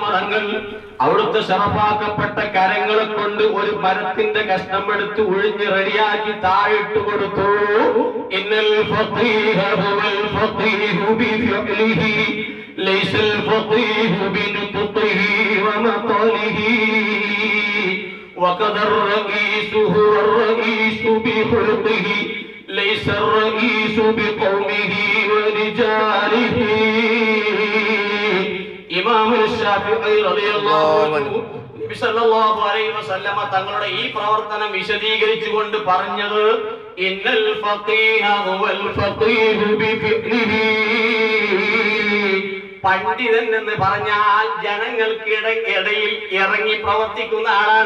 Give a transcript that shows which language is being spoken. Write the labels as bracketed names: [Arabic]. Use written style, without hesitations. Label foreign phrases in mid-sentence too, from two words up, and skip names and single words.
[Malayalam] തങ്ങൾ അവിടുത്തെ ശറഫാക്കപ്പെട്ട കരങ്ങളെ കൊണ്ട് ഒരു മരത്തിന്റെ കഷ്ണം എടുത്ത് ഉഴിഞ്ഞ് റെഡിയാക്കി താഴിട്ട് കൊടുത്തു. [Arabic] إن الفقيه هو الفقيه بفعله ليس الفقيه بنطقه ومقاله وقد الرئيس هو الرئيس بخلقه ليس الرئيس بقومه ورجاله. [Malayalam] ഇമാം ശാഫിഈ [Arabic] رضي الله عنه [Malayalam] നബി [Arabic] صلى الله عليه وسلم [Malayalam] തങ്ങളുടെ ഈ പ്രവർത്തനം വിശദീകരിച്ചുകൊണ്ട് പറഞ്ഞത്, [Arabic] إن الفقيه هو الفقيه بفعله. [Malayalam] പണ്ഡിതൻ എന്ന് പറഞ്ഞാൽ ജനങ്ങൾക്കിടയിൽ ഇറങ്ങി പ്രവർത്തിക്കുന്ന ആളാണ്.